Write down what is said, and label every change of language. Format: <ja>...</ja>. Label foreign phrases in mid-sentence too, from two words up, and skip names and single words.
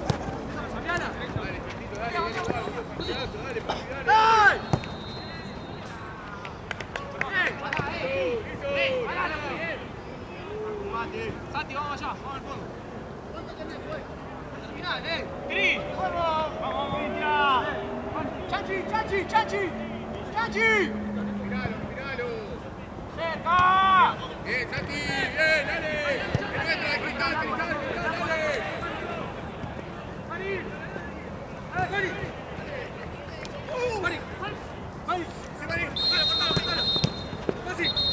<es>Santi, vamos allá, vamos al fondo. ¿Cuánto tenés, güey? Terminal, Cris, vamos. Vamos, Cristian. Chachi, Chachi, Chachi. Chachi. Miralo. ¡Cerca! Bien, Santi, bien, dale. Entra, Cristal, dale. ¡Mari! ¡Mari! ¡Mari! ¡Mari! ¡Mari! ¡Cortalo! ¡Fácil!</es>